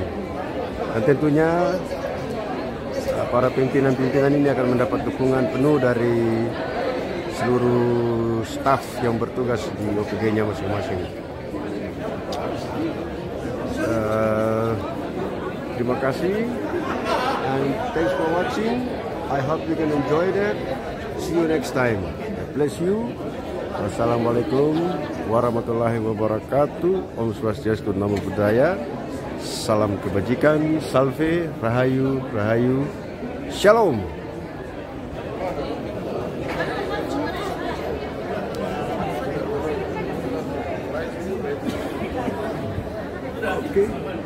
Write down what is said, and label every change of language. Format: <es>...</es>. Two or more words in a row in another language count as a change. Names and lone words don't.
<id>Dan tentunya para pimpinan-pimpinan ini akan mendapat dukungan penuh dari seluruh staf yang bertugas di OPG-nya masing-masing. Terima kasih</id> <en>and thanks for watching. I hope you can enjoy that. See you next time. God bless you.</en> <ar>والسلام عليكم ورحمة الله وبركاته.</ar> <id>Om Swastiastu, Namo Buddhaya. Salam kebajikan, salve, rahayu, rahayu, shalom.</id> <en>Okay.</en>